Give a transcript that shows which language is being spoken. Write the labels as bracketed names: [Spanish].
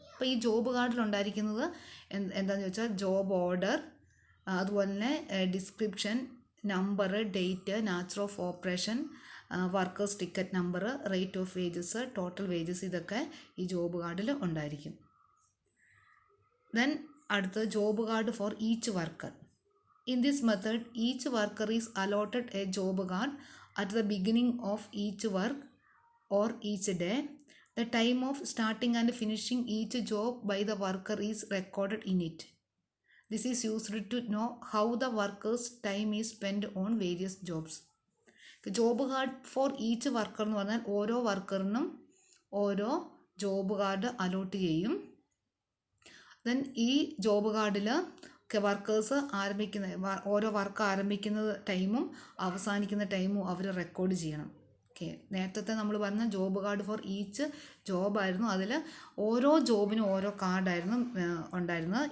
[Malayalam] അപ്പോൾ ഈ ജോബ് കാർഡിൽ ഉണ്ടായിരിക്കുന്നത് എന്താണെന്ന് ചോദിച്ചാൽ ജോബ് ഓർഡർ, അതുപോലെ തന്നെ description, number, date, nature of operation, workers ticket number, rate of wages, total wages, ഇതൊക്കെ ഈ ജോബ് കാർഡിൽ ഉണ്ടായിരിക്കും. [English] then [Malayalam] അടുത്ത് [English] Job card for each worker. In this method, each worker is allotted a job card at the beginning of each work or each day. The time of starting and finishing each job by the worker is recorded in it. This is used to know how the worker's time is spent on various jobs. Job card for each worker [Malayalam] എന്ന് പറഞ്ഞാൽ ഓരോ വർക്കറിനും ഓരോ job card allot ചെയ്യും. Then ഈ job കാർഡിൽ workers ഓരോ work ആരംഭിക്കുന്ന ടൈമും അവസാനിക്കുന്ന ടൈമും അവർ റെക്കോർഡ് ചെയ്യണം. ഓക്കെ, നേരത്തെ നമ്മൾ പറഞ്ഞ ജോബ് കാർഡ് ഫോർ ഈച്ച് ജോബായിരുന്നു. അതിൽ ഓരോ ജോബിനും ഓരോ കാർഡായിരുന്നു ഉണ്ടായിരുന്നത്.